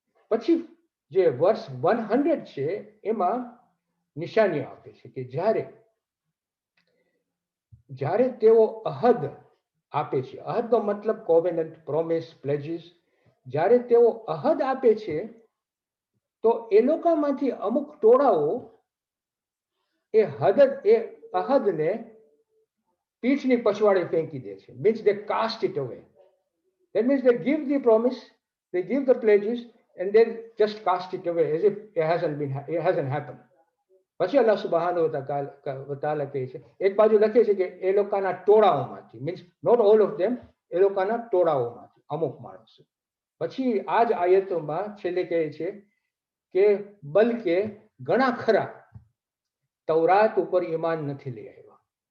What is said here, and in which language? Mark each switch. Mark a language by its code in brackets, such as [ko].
[gu] પછી જે વર્ષ 100 છે એમાં નિશાનીઓ આપે છે કે જ્યારે તેઓ અહદ આપે છે, અહદનો મતલબ કોવેનન્ટ, પ્રોમિસ, પ્લેજીસ. જ્યારે તેઓ અહદ આપે છે તો એ લોકોમાંથી અમુક ટોળાઓ એ અહદને પીઠની પછવાડે ફેંકી દે છે. [en] Means they cast it away. That means they give the promise, they give the pledges, and then just cast it away as if it hasn't happened. [gu] પછી અલ્લાહ સુબ્હાનહુ વ તઆલા કહે છે, એક બાજુ લખે છે કે એ લોકોના ટોળાઓમાંથી, [en] means not all of them, [gu] એ લોકોના ટોળાઓમાંથી અમુક માણસો. પછી આ જ આયતોમાં છેલ્લે કહે છે કે બલકે ઘણા ખરા તૌરાત ઉપર ઈમાન નથી લઈ આવ્યા.